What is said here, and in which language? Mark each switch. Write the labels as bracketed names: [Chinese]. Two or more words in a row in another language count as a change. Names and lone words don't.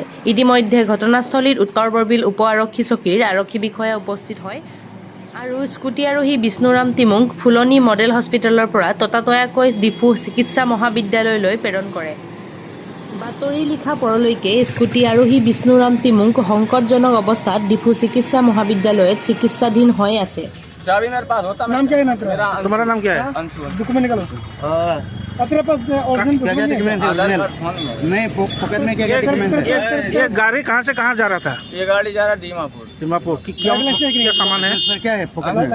[Assamese] ইতিমধ্যে ঘটনাস্থলীত উত্তৰ বৰবিল উপ-আৰক্ষী চকীৰ আৰক্ষী বিষয়া উপস্থিত হয় আৰু স্কুটি আৰোহী বিষ্ণুৰাম টিমুক ফুলনি মডেল হস্পিটেলৰ পৰা ততাতৈয়াকৈ ডিফু চিকিৎসা মহাবিদ্যালয়লৈ প্ৰেৰণ কৰে। বাতৰি লিখা পৰলৈকে স্কুটি আৰোহী বিষ্ণুৰাম টিমুক সংকটজনক অৱস্থাত ডিফু চিকিৎসা মহাবিদ্যালয়ত চিকিৎসাধীন হৈ আছে। [Hindi] नाम क्या है ना तुम्हारा नाम क्या है? डॉक्यूमेंट निकालो तेरे पास [English] original document [Hindi] नहीं पॉकेट में क्या डॉक्यूमेंट है? ये गाड़ी कहाँ से कहाँ जा रहा था? ये गाड़ी जा रहा है दीमापुर। दीमापुर क्या सामान है? सर क्या है पॉकेट में?